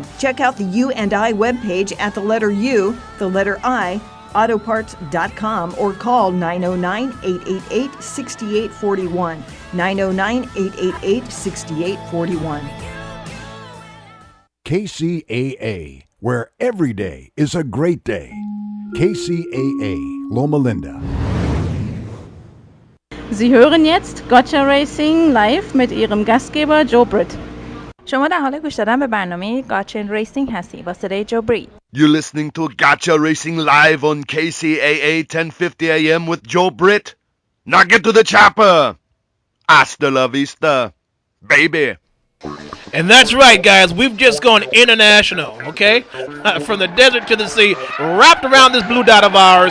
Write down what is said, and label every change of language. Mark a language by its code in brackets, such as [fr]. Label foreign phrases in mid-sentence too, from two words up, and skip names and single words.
[en] Check out the U&I webpage at the letter U, the letter I, autoparts.com, or call 909-888-6841. 909-888-6841. KCAA, where every day is a great day. KCAA, Loma Linda. [de] Sie hören jetzt Kcaa Racing live mit ihrem Gastgeber Joe Britt. [fa] شما در حال گوش دادن به برنامه Kcaa Racing هستی با صدای جو بریت. [en] You're listening to Kcaa Racing live on KCAA 1050 AM with Joe Britt. Now get to the chopper. [es] Hasta la vista, [en] baby. And that's right, guys. We've just gone international, okay? From the desert to the sea, wrapped around this blue dot of ours.